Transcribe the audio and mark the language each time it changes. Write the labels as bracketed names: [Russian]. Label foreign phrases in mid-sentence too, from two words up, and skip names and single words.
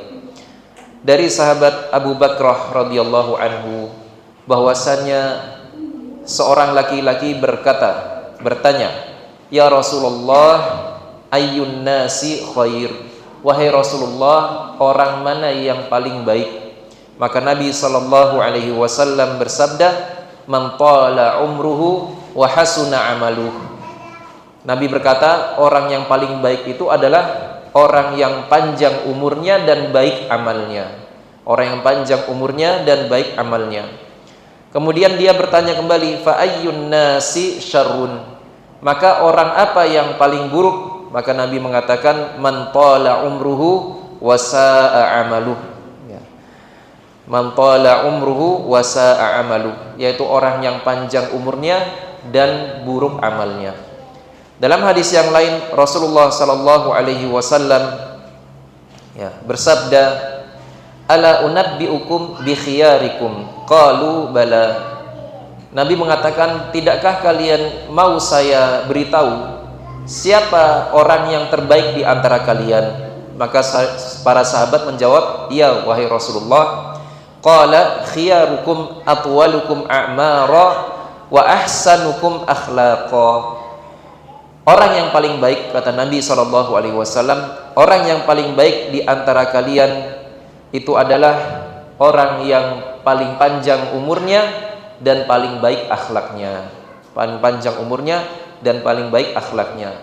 [Indonesian] Dari sahabat Abu Bakrah [Arabic] رضي الله عنه [Indonesian] bahwasannya seorang laki-laki bertanya, [Arabic] "يا رسول الله، أي الناس خير?" [Indonesian] Wahai Rasulullah, orang mana yang paling baik? Maka Nabi [Arabic] صلى الله عليه وسلم [Indonesian] bersabda, [Arabic] "من طال عمره وحسن عمله." [Indonesian] Nabi berkata, orang yang paling baik itu adalah orang yang panjang umurnya dan baik amalnya. Orang yang panjang umurnya dan baik amalnya. Kemudian dia bertanya kembali, [Arabic] فأي الناس شر? [Indonesian] Maka orang apa yang paling buruk? Maka Nabi mengatakan, [Arabic] من طال عمره وساء عمله. Ya. من طال عمره وساء عمله, [Indonesian] yaitu orang yang panjang umurnya dan buruk amalnya. Dalam hadis yang lain Rasulullah [Arabic] صلى الله عليه وسلم, [Indonesian] ya, bersabda, [Arabic] ألا أنبئكم بخياركم? قالوا بلى. [Indonesian] Nabi mengatakan, tidakkah kalian mau saya beritahu siapa orang yang terbaik di antara kalian? Maka para sahabat menjawab, iya wahai Rasulullah. [Arabic] قال خياركم أطولكم أعمارا وأحسنكم أخلاقا. [Indonesian] Orang yang paling baik, kata Nabi SAW, orang yang paling baik di antara kalian itu adalah orang yang paling panjang umurnya dan paling baik akhlaknya. Paling panjang umurnya dan paling baik akhlaknya.